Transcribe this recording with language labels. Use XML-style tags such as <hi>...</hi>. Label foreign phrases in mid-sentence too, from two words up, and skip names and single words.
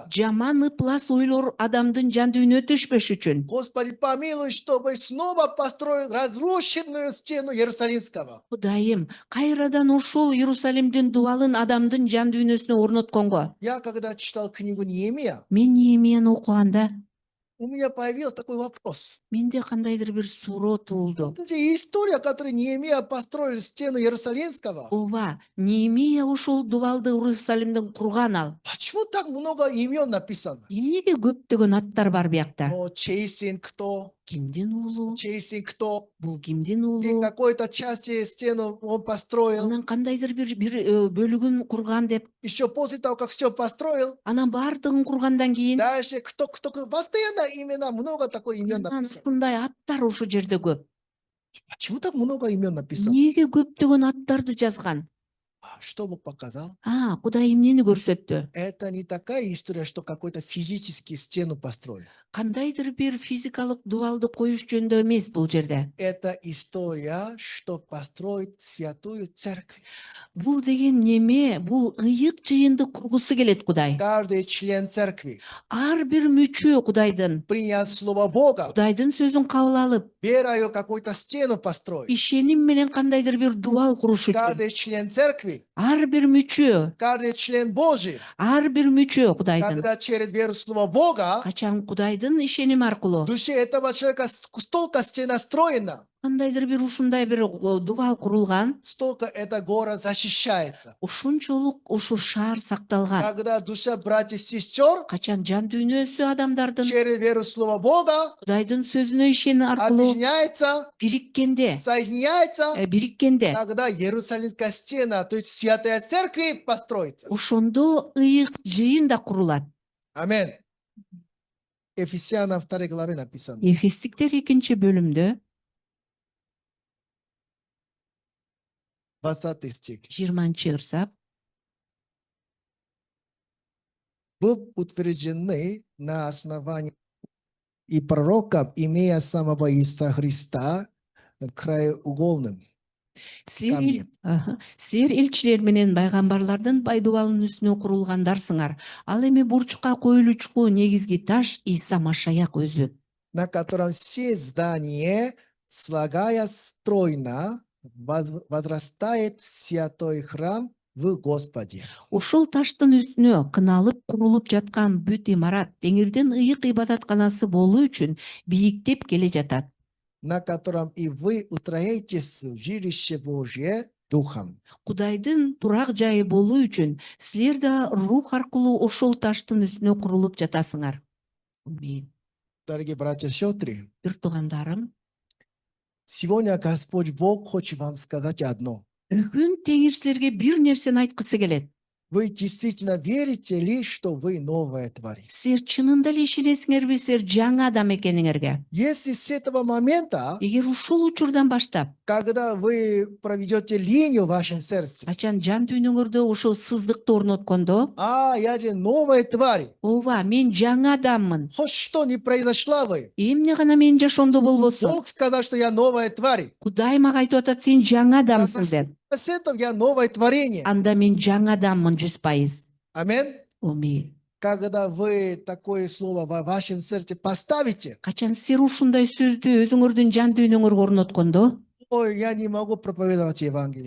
<ky>Жаман ыплас ойлор адамдын жан дүйнө түшпөш үчүн.</ky> <ru>Господи, помилуй, чтобы снова построил разрушенную стену Иерусалимского.</ru> <ky>Кудайым, кайрадан ушул Иерусалимдин дубалын адамдын жан дүйнөсүнө орнотконго.</ky> <ru>Я когда читал книгу Неемия,</ru> <ky>Мен Неемияны окуганда,</ky> <ru>у меня появился такой вопрос.</ru> <ky>менде кандайдыр бир суроо туулду.</ky> <ru>Это история, которую Неемия построил стену Иерусалимского.</ru> <ky>Ооба, Неемия ушул дубалды Иерусалимден курган ал.</ky> <ru>Почему так много имен написано?</ru> <ky>Эмнеге көптөгөн аттар бар биякта?</ky> <ru>Но чей сын кто?</ru> <ky>Кимдин уулу?</ky> <ru>Чей сын кто?</ru> <ky>Бул кимдин И уулу?</ky> <ru>какой-то части стену он построил.</ru> <ky>Анан кандайдыр бир бөлүгүн курган деп.</ky> <ru>Еще после того, как все построил,</ru> <ky>Анан баардыгын кургандан кийин</ky> <ru>дальше кто. Постоянно имена, много такой имен анан написано.</ru> <ky>ушундай аттар ушул жерде көп.</ky> <ru>Почему так много имен написано?</ru> <ky>Эмнеге көптөгөн аттарды жазган?</ky> <ru>Что Бог показал?</ru> <ky>Кудай эмнени көрсөттү?</ky> <ru>Это не такая история, что какой-то физический стену построил.</ru> <ky>Кандайдыр бир физикалык дубалды коюш жөнүндө эмес бул жерде.</ky> <ru>Это история, что построить святую церковь.</ru> <ky>Бул деген неме? Бул ыйык жыйынды кургусу келет Кудай.</ky> <ru>Каждый член церкви,</ru> <ky>Ар бир мүчө Кудайдын,</ky> <ru>приняв Слово Бога,</ru> <ky>Кудайдын сөзүн кабыл алып,</ky> <ru>верою какую-то стену построить.</ru> <ky>ишеним менен кандайдыр бир дубал куруш үчүн.</ky> <ru>Каждый член церкви,</ru> <ky>Ар бир мүчө,</ky> <ru>каждый член Божий,</ru> <ky>ар бир мүчө Кудайдын.</ky> <ru>когда через веру в Слово Бога,</ru> <ky>Качан Кудайдын ишеним аркылуу</ky> <ru>в душе этого человека столько стена строена,</ru> <ky>кандайдыр бир ушундай бир дубал курулган,</ky> <ru>столько эта гора защищается.</ru> <ky>ушунчолук ушу шаар сакталган.</ky> <ru>Когда душа братьев и сестер</ru> <ky>Качан жан дүйнөсү адамдардын</ky> <ru>через веру в Слово Бога</ru> <ky>Кудайдын сөзүнө ишеним аркылуу</ky> <ru>объединяется,</ru> <ky>бириккенде,</ky> <ru>соединяется, тогда Иерусалимская стена, то есть святая церковь построится.</ru> <ky>ошондо ыйык жыйын да курулат.</ky> <ru>Аминь. Ефесянам 2 главе написано.</ru> <ky>Эфестиктер 2 бөлүмдө</ky> <ru>20 стих.</ru> <ky>20 ырсап,</ky> <ru>Был утверждены на основании и пророков, имея самого Иисуса Христа краеугольным.</ru> <ky>силер элчилер менен пайгамбарлардын байдубалынын үстүнө курулгандарсыңар. Ал эми бурчка коюлучку негизги таш Иса Машаяк өзү.</ky> <ru>На котором все здание, слагая стройно, возрастает в святой храм в Господе.</ru> <ky>Ушул таштын үстүнө кыналып курулуп жаткан бүт имарат Теңирдин ыйык ибадатканасы болуу үчүн бийиктеп келе жатат.</ky> <ru>На котором и вы устроитесь в жилище Божье, Духом.</ru> <ky>Кудайдын турак жайы болуу үчүн силер да рух аркылуу ошол таштын үстүнө курулуп жатасыңар. Амин.</ky> <ru>Дорогие братья и сестры,</ru> <ky>Бир туугандарым,</ky> <ru>сегодня Господь Бог хочет вам сказать одно.</ru> <ky>бүгүн Теңир силерге бир нерсени айткысы келет.</ky> <ru>Вы действительно верите ли, что вы новая тварь?</ru> <ky>Силер чынында эле ишенесиңерби, силер жаңы адам экениңерге?</ky> <ru>Если с этого момента,</ru> <ky>Эгер ушул учурдан баштап,</ky> <ru>когда вы проведете линию в вашем сердце,</ru> <ky>качан жан дүйнөңөрдө ошол сызыкты орноткондо,</ky> <ru>я же новая тварь,</ru> <ky>ооба, мен жаңы адаммын.</ky> <ru>хоть что не произошло вы,</ru> <ky>Эмне гана менин жашоомдо болбосун.</ky> <ru>Бог сказал, что я новая тварь.</ru> <ky>Кудай мага айтып атат, сен жаңы адамсың деп.</ky> <ru>С этого я новое творение.</ru> <ky>Анда мен жаңы адаммын 100%.</ky> <ru>Аминь.</ru> <ky>Амин.</ky> <ru>Когда вы такое слово в вашем сердце поставите,</ru> <ky>Качан силер ушундай сөздү өзүңөрдүн жан дүйнөңөргө орноткондо,</ky> <ru>я не могу проповедовать Евангелие.</ru>